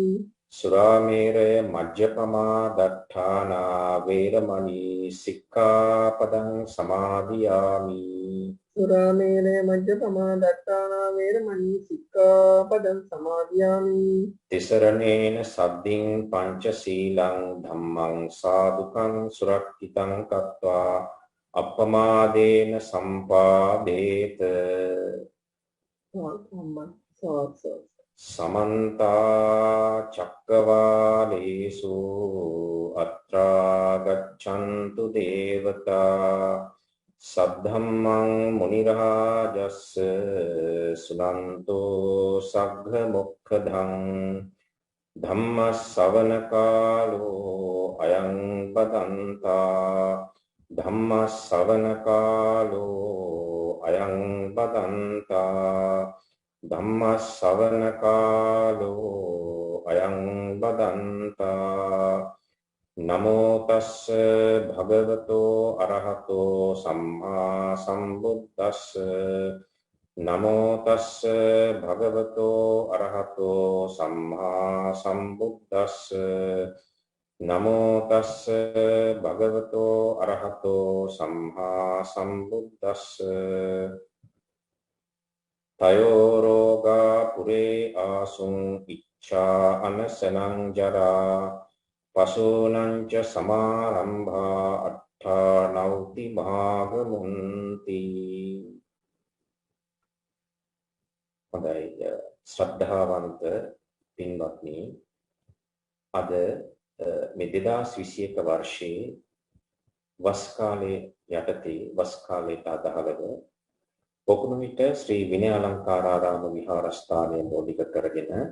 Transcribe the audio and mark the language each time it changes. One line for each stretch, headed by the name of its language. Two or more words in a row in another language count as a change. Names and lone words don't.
Pali: සුරාමේරය මජ්ජපමා දට්ඨානා වේරමණී සික්ඛාපදං සමාදියාමි. සුරාමේරය මජ්ජපමා දට්ඨානා වේරමණී සික්ඛාපදං සමාදියාමි. තිසරණේන සද්ධින් පංචශීලං ධම්මං සාදුකං සුරක්ඛිතං කତ୍වා අප්පමාදේන සම්පාදේත. සමන්ත චක්කවාලේසු අත්‍රා ගච්ඡන්තු දේවතා සද්ධම්මං මුනි රාජස්ස සුනන්තෝ සග්ග මොක්ඛදං ධම්ම ශ්‍රවණ කාලෝ අයං බදන්තා. ධම්ම ශ්‍රවණ කාලෝ අයං බදන්තා. ධම්ම ශ්‍රවණ කාලෝ අයං බදන්තා. නමෝ තස්ස භගවතෝ අරහතෝ සම්මා සම්බුද්දස්ස. නමෝ තස්ස භගවතෝ අරහතෝ සම්මා සම්බුද්දස්ස. නමෝ තස්ස භගවතෝ අරහතෝ සම්මා සම්බුද්දස්ස. තයෝ රෝගා පුරේ ආසුං ඉච්ඡා අනසනං ජරා පසෝනං ච සමාරම්භා අට්ඨා නෞති භාගමුන්ති.
Sinhala: හොඳයි. ශ්‍රද්ධාවන්ත පින්වත්නි අද මේ 2021 වර්ෂයේ වස් කාලයේ යටතේ වස් කාලයට අදාළව පොකුණුවිට ශ්‍රී විනය අලංකාරාරාම විහාරස්ථානය මූලික කරගෙන